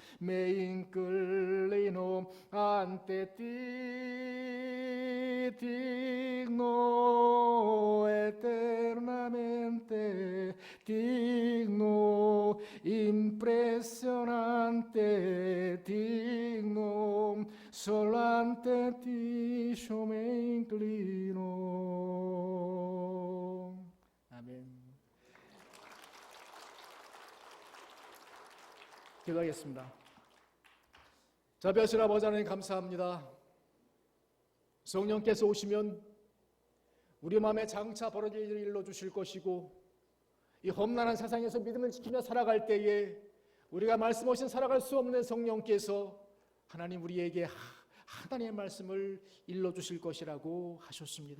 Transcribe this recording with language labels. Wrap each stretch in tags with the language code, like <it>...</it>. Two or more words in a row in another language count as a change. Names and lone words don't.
<es>Me inclino ante ti, digno eternamente, digno, impresionante, digno, solo ante ti yo me inclino.</es> <ko>아멘. 기도하겠습니다. 자비하신 아버지 하나님 감사합니다. 성령께서 오시면 우리 마음에 장차 벌어질 일을 일러주실 것이고 이 험난한 세상에서 믿음을 지키며 살아갈 때에 우리가 말씀 없이 살아갈 수 없는 성령께서 하나님 우리에게 하나님의 말씀을 일러주실 것이라고 하셨습니다.</ko>